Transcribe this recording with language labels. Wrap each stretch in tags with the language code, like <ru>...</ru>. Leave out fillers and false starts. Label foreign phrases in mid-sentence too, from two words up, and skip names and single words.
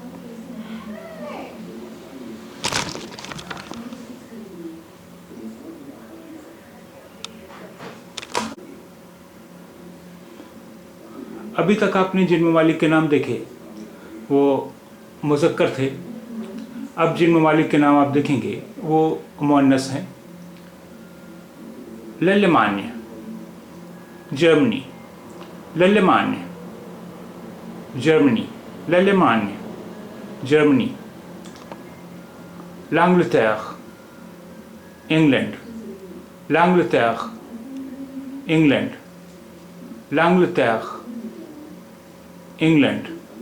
<ur>ابھی تک آپ نے جن ممالک کے نام دیکھے وہ مذکر تھے. اب جن ممالک کے نام آپ دیکھیں گے وہ مؤنث ہیں.</ur> <fr>l'Allemagne, Germany, l'Allemagne, Germany, l'Allemagne, Germany. L'Angleterre, England, l'Angleterre, England, l'Angleterre, England.</fr>